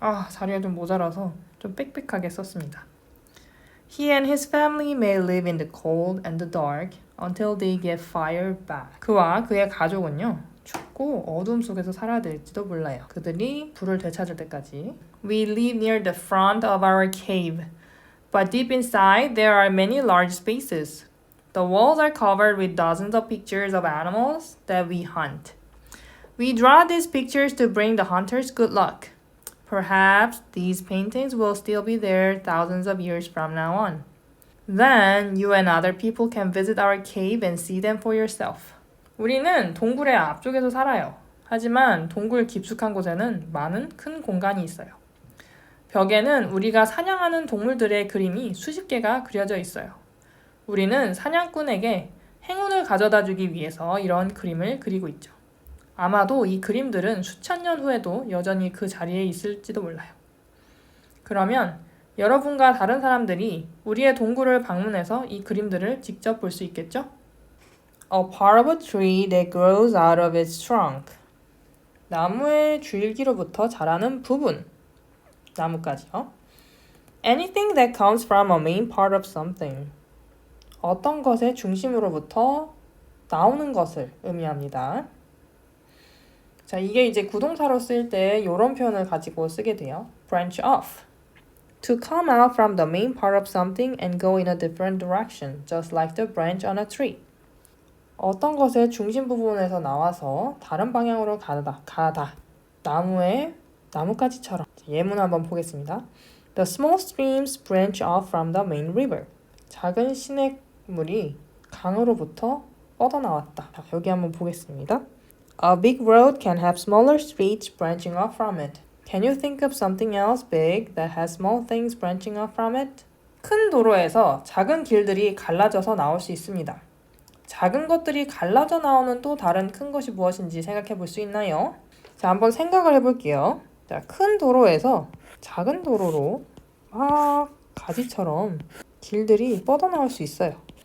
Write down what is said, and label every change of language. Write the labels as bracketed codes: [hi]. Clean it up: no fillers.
[ko] 자리가 좀 모자라서 좀 빽빽하게 썼습니다. [en] He and his family may live in the cold and the dark until they get fire back. [ko] 그와 그의 가족은요. 춥고 어둠 속에서 살아야 될지도 몰라요. 그들이 불을 되찾을 때까지. [en] We live near the front of our cave, but deep inside there are many large spaces. The walls are covered with dozens of pictures of animals that we hunt. We draw these pictures to bring the hunters good luck. Perhaps these paintings will still be there thousands of years from now on. Then you and other people can visit our cave and see them for yourself. [ko] 우리는 동굴의 앞쪽에서 살아요. 하지만 동굴 깊숙한 곳에는 많은 큰 공간이 있어요. 벽에는 우리가 사냥하는 동물들의 그림이 수십 개가 그려져 있어요. 우리는 사냥꾼에게 행운을 가져다 주기 위해서 이런 그림을 그리고 있죠. 아마도 이 그림들은 수천 년 후에도 여전히 그 자리에 있을지도 몰라요. 그러면 여러분과 다른 사람들이 우리의 동굴을 방문해서 이 그림들을 직접 볼 수 있겠죠? [en] A part of a tree that grows out of its trunk. [ko] 나무의 줄기로부터 자라는 부분. 나무까지요. [en] Anything that comes from a main part of something. [ko] 어떤 것의 중심으로부터 나오는 것을 의미합니다. 자, 이게 이제 구동사로 쓸 때 이런 표현을 가지고 쓰게 돼요. branch off. [en] To come out from the main part of something and go in a different direction, just like the branch on a tree. [ko] 어떤 것의 중심 부분에서 나와서 다른 방향으로 가다. 나뭇가지처럼. 예문 한번 보겠습니다. [en] The small streams branch off from the main river. [ko] 작은 시냇물이 강으로부터 뻗어나왔다. 자, 여기 한번 보겠습니다. [en] A big road can have smaller streets branching off from it. Can you think of something else big that has small things branching off from it? [ko] 큰 도로에서 작은 길들이 갈라져서 나올 수 있습니다. 작은 것들이 갈라져 나오는 또 다른 큰 것이 무엇인지 생각해 볼 수 있나요? 자, 한번 생각을 해볼게요. 자, 큰 도로에서 작은 도로로 막 가지처럼 길들이 뻗어나올 수 있어요.